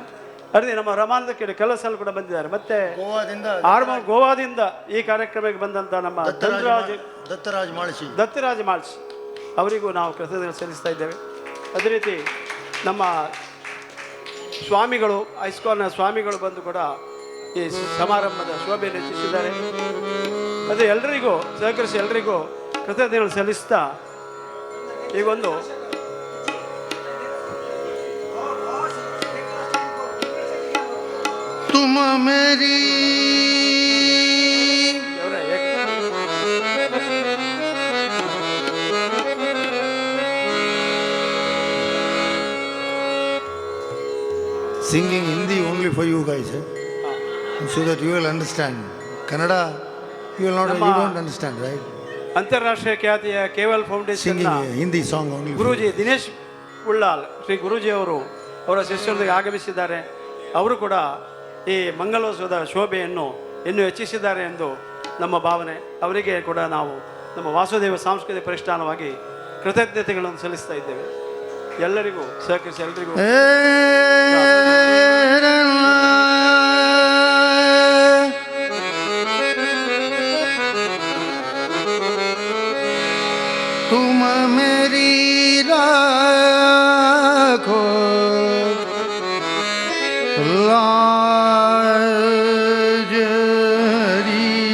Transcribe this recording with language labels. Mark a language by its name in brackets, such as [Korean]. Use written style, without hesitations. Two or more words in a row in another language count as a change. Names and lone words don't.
[Kannada] ಅದೇ ನಮ್ಮ ರಮಾನಂದ ಕೇಳಿ ಕೆಲಸ ಕೂಡ ಬಂದಿದ್ದಾರೆ. ಮತ್ತೆ ಗೋವಾದಿಂದ ಈ ಕಾರ್ಯಕ್ರಮಕ್ಕೆ ಬಂದಂಥ ನಮ್ಮ ದತ್ತರಾಜ್ ಮಾಳ್ಸಿ ಅವರಿಗೂ ನಾವು ಕೃತಜ್ಞತೆ ಸಲ್ಲಿಸ್ತಾ ಇದ್ದೇವೆ. ಅದೇ ರೀತಿ ನಮ್ಮ ಸ್ವಾಮಿಗಳು, ಐಸ್ಕಾನ್ನ ಸ್ವಾಮಿಗಳು ಬಂದು ಕೂಡ ಈ ಸಮಾರಂಭದ ಶೋಭೆಯನ್ನು ಹೆಚ್ಚಿಸಿದ್ದಾರೆ. ಅದೇ ಎಲ್ಲರಿಗೂ ಸಹಕರಿಸಿ ಎಲ್ಲರಿಗೂ ಕೃತಜ್ಞತೆಗಳು ಸಲ್ಲಿಸ್ತಾ ಈಗೊಂದು [Hindi] तुम मेरी [English] singing Hindi only for you guys, so that you will understand. Kannada, you will not. You don't understand, right? [Kannada] ಅಂತಾರಾಷ್ಟ್ರೀಯ ಖ್ಯಾತಿಯ ಕೇವಲ್ ಫೌಂಡೇಶನ್ [English] Singing Hindi song only. [Kannada] ಗುರೂಜಿ ದಿನೇಶ್ ಉಳ್ಳಾಲ್ ಶ್ರೀ ಗುರೂಜಿ ಅವರು ಅವರ ಶಿಷ್ಯರೊಂದಿಗೆ ಆಗಮಿಸಿದ್ದಾರೆ. ಅವರು ಕೂಡ ಈ ಮಂಗಲೋತ್ಸವದ ಶೋಭೆಯನ್ನು ಇನ್ನೂ ಹೆಚ್ಚಿಸಿದ್ದಾರೆ ಎಂದು ನಮ್ಮ ಭಾವನೆ. ಅವರಿಗೆ ಕೂಡ ನಾವು ನಮ್ಮ ವಾಸುದೇವ ಸಾಂಸ್ಕೃತಿಕ ಪ್ರತಿಷ್ಠಾನವಾಗಿ ಕೃತಜ್ಞತೆಗಳನ್ನು ಸಲ್ಲಿಸ್ತಾ ಇದ್ದೇವೆ. ಎಲ್ಲರಿಗೂ ಸಹಕರಿಸಿ ಎಲ್ಲರಿಗೂ [Hindi] तुम मेरी राखो लाजरी,